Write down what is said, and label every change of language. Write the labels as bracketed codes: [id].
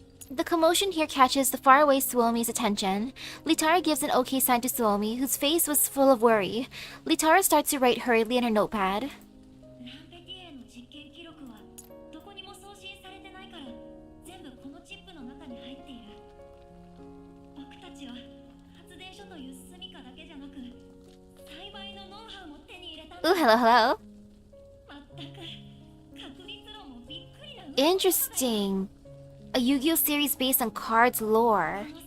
[en] The commotion here catches the faraway Suomi's attention. Litara gives an okay sign to Suomi, whose face was full of worry. Litara starts to write hurriedly in her notepad. [ja] ランペティエの実験記録はどこにも送信されてないから全部このチップの中に入っている。僕たちは発電所という住処だけじゃなく栽培のノウハウも手に入れたんだ。 [en] Ooh, hello, hello. [ja] まったく確率論もびっくりな。 [en] Interesting. A Yu-Gi-Oh series based on cards lore.